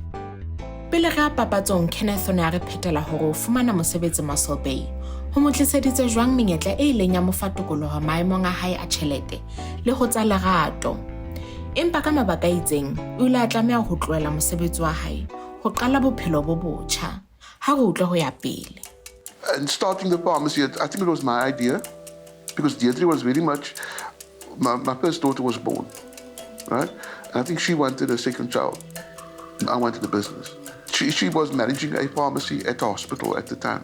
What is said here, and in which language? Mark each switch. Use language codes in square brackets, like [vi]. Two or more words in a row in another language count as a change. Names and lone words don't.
[st] Pele re a papatsong, Kenneth o ne a re phetela hore o fumana mosebetsi Mossel Bay ho mo tliseditse jwang menyetla e ileng ya mo fa tokoloho maemong a hae a tjhelete le ho tsa lerato. Empa ka mabaka a itseng, o ile a tlameha ho tlohela mosebetsi wa hae ho qala bophelo bo botjha. Ha re utlwe ho ya pele. [en] And starting the pharmacy, I think it was my idea, because Deirdre was very much, my first daughter was born, right? And I think she wanted a second child. I wanted the business. She was managing a pharmacy at the hospital at the time.